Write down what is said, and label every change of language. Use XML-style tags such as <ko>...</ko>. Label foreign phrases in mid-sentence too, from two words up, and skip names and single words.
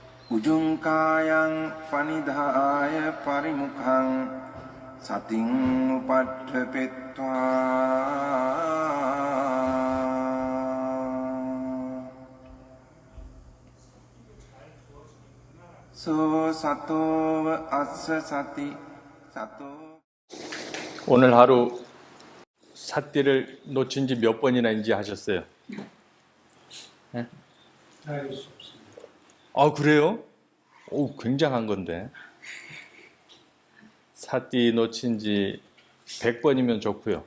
<pi>Ujungkayang panidhaya parimukhang sating upadhepetva so sato assa sati sato.</pi> <ko>오늘 하루 삿띠를 놓친 지 몇 번이나 인지 하셨어요? 네? 알 수 없습니다. 아, 그래요? 오, 굉장한 건데. 삿띠 놓친 지 100번이면 좋고요.</ko>